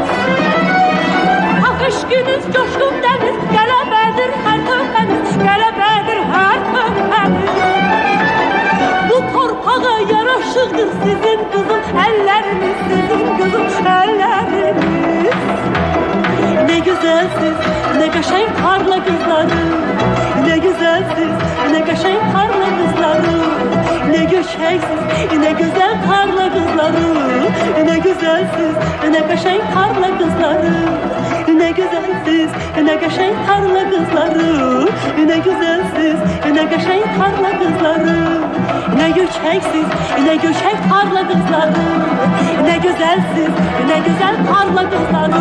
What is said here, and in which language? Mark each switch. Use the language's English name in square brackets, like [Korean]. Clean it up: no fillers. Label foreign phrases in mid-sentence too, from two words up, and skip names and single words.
[Azerbaijani] Saf eşqiniz coşqun dəniz, qələbədir hər töhfəniz, qələbədir hər töhfəniz. Bu torpağa yaraşıqdır sizin qızıl əlləriniz, sizin qızıl əlləriniz. [Turkish] Ne güzelsiz, [Azerbaijani] ne qəşəng parla qızlarım, [Turkish] ne güzelsiz, [Azerbaijani] ne qəşəng parla qızlarım, ne göçəksiz, [Turkish] ne güzel [Azerbaijani] parla qızlarım, [Turkish] ne güzelsiz, [Azerbaijani] ne qəşəng parla qızlarım, [Turkish] ne güzelsiz, [Azerbaijani] ne qəşəng parla qızlarım, [Turkish] ne güzelsiz, [Azerbaijani] ne qəşəng parla qızlarım, ne göçəksiz, ne göçək parla qızlarım, [Turkish] ne güzelsiz, ne güzel [Azerbaijani] parla qızlarım.